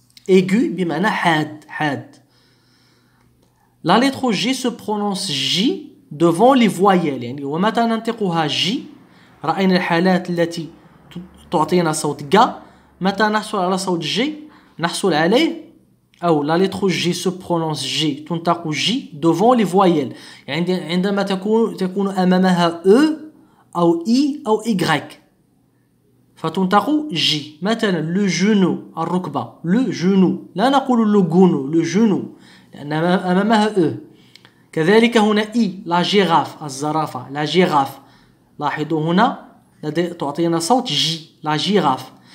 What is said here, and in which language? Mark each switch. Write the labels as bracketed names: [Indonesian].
[Arabic] aigu بمعنى حاد. [French] La lettre J se prononce J devant les voyelles، [Arabic] يعني ومتى ننطقها جي رأينا الحالات التي تعطينا صوت جا. متى نحصل على صوت جي نحصل عليه، أو [French] la lettre J se prononce J [Arabic] تنطق جي [French] devant les voyelles، [Arabic] يعني عندما تكون أمامها E أو I أو Y فتنطق جي. مثلا le genou الركبة، le genou، لا نقول le genou، le genou لأن أمامها E. كذلك هنا I la girafe الزرافة، la girafe، لاحظوا هنا تعطينا صوت جي la girafe.